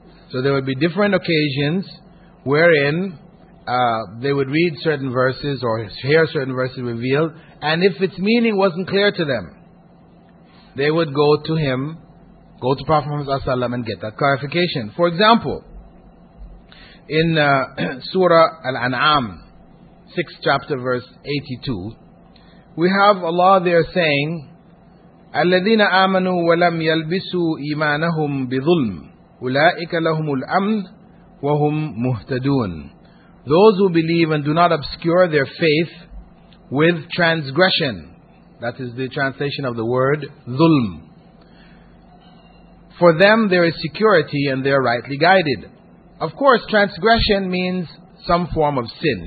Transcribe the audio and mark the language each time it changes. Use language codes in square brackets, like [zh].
[en] So there would be different occasions wherein they would read certain verses or hear certain verses revealed, and if its meaning wasn't clear to them, they would go to him, go to Prophet Muhammad ﷺ and get that clarification. For example, in Surah Al-An'am, 6th chapter, verse 82, [ar] we have Allah there saying, الَّذِينَ آمَنُوا وَلَمْ يَلْبِسُوا إِيمَانَهُمْ بِظُلْمٍ أُولَٰئِكَ لَهُمُ الْأَمْنُ وَهُمْ مُهْتَدُونَ. [en] Those who believe and do not obscure their faith with transgression, that is the translation of the word ظلم, for them there is security and they are rightly guided. Of course, transgression means some form of sin.